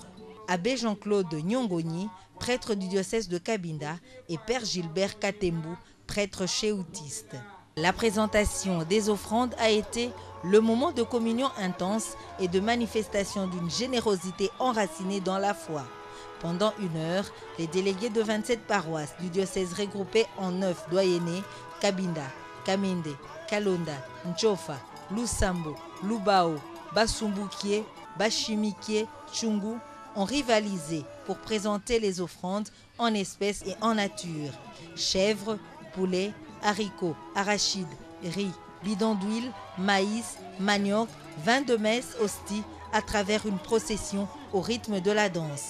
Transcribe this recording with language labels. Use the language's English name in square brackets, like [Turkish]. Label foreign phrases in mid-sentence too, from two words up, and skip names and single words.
[French] Abbé Jean-Claude Nyongoni, prêtre du diocèse de Cabinda, et Père Gilbert Katembu, prêtre chéoutiste. La présentation des offrandes a été le moment de communion intense et de manifestation d'une générosité enracinée dans la foi. Pendant 1 heure, les délégués de 27 paroisses du diocèse regroupés en 9 doyennés, Cabinda, Kamende, Kalonda, Nchofa, Lusambo, Lubao, Basumbukie, Bashimikie, Tchungu, ont rivalisé pour présenter les offrandes en espèces et en nature. Chèvres, poulets, haricots, arachides, riz, bidons d'huile, maïs, manioc, vin de messe, hostie, à travers une procession au rythme de la danse.